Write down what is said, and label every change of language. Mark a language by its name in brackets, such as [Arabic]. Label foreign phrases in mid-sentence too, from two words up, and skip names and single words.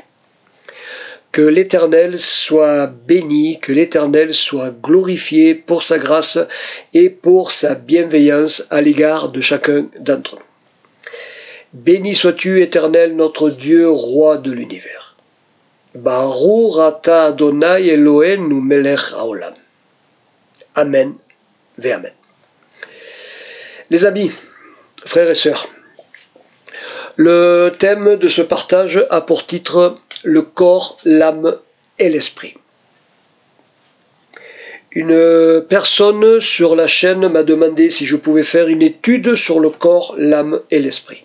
[French] Que l'Éternel soit béni, que l'Éternel soit glorifié pour sa grâce et pour sa bienveillance à l'égard de chacun d'entre nous. Béni sois-tu, Éternel, notre Dieu, roi de l'univers. [Hebrew] ברוך אתה אדני אלהינו מלך העולם. אמן ואמן. [French] Les amis, frères et sœurs, le thème de ce partage a pour titre « Le corps, l'âme et l'esprit ». Une personne sur la chaîne m'a demandé si je pouvais faire une étude sur le corps, l'âme et l'esprit.